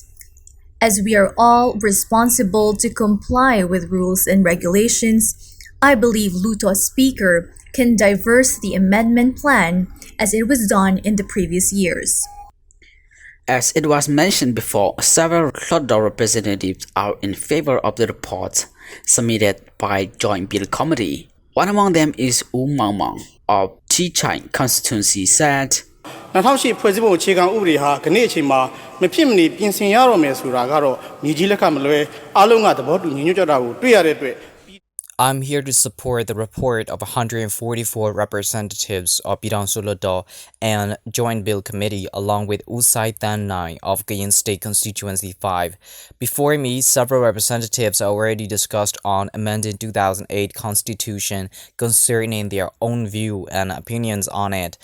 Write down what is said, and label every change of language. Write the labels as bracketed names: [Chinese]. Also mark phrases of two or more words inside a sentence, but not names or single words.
[English] As we are all responsible to comply with rules and regulations, I believe Luto's Speaker can diverse the amendment plan as it was done in the previous years. As it was mentioned before, several Luto representatives are in favor of the report submitted by Joint Bill Committee. One among them is Mangmang of Chichai constituency said, [Burmese] 2008 ဖွဲ့စည်းပုံအခြေခံဥပဒေဟာခဏအချိန်မှာမဖြစ်မနေပြင်ဆင်ရတော့မယ်ဆိုတာကတော့ညီကြီးလက်ခမလွဲအားလုံးကသဘောတူညီညွတ်ကြတာကိုတွေ့ရတဲ့အတွက် [English] I'm here to support the report of 144 representatives of Bidang Suludo and Joint Bill Committee along with Usai Thanai of Kayin State Constituency 5. Before me, several representatives already discussed on amending 2008 Constitution concerning their own view and opinions on it.